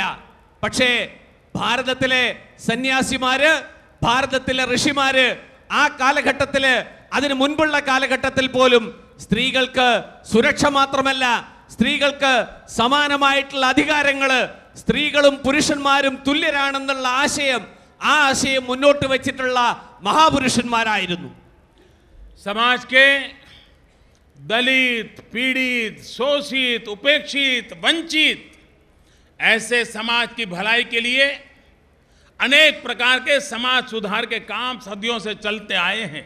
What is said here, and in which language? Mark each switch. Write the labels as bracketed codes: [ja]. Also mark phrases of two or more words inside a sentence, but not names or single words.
[ml] പക്ഷേ ഭാരതത്തിലെ സന്യാസിമാര്, ഭാരതത്തിലെ ഋഷിമാര് ആ കാലഘട്ടത്തില്, അതിനു മുൻപുള്ള കാലഘട്ടത്തിൽ പോലും സ്ത്രീകൾക്ക് സുരക്ഷ മാത്രമല്ല, സ്ത്രീകൾക്ക് സമാനമായിട്ടുള്ള അധികാരങ്ങള്, സ്ത്രീകളും പുരുഷന്മാരും തുല്യരാണെന്നുള്ള ആശയം, ആ ആശയം മുന്നോട്ട് വെച്ചിട്ടുള്ള महापुरुषന്മാരായിരുന്നു. [hi] समाज के दलित, पीड़ित, शोषित, उपेक्षित, वंचित ऐसे समाज की भलाई के लिए अनेक प्रकार के समाज सुधार के काम सदियों से चलते आए हैं।